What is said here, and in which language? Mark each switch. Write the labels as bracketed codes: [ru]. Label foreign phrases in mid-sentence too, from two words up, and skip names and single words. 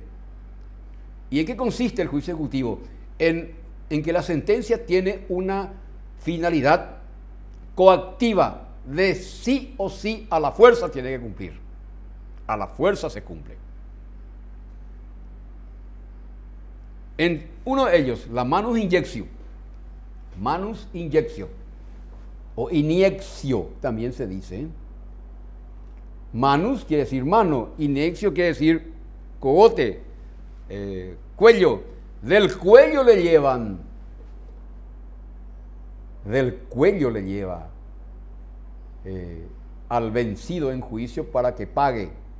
[es] ¿Y en qué consiste el juicio ejecutivo? En que la sentencia tiene una finalidad coactiva, de sí o sí, a la fuerza tiene que cumplir. A la fuerza se cumple. En uno de ellos, la [la] manus injectio. Manus injectio. [es] O iniexio también se dice. Manus quiere decir mano, inexio quiere decir cogote, cuello. Del cuello le llevan del cuello le lleva al vencido en juicio para que pague.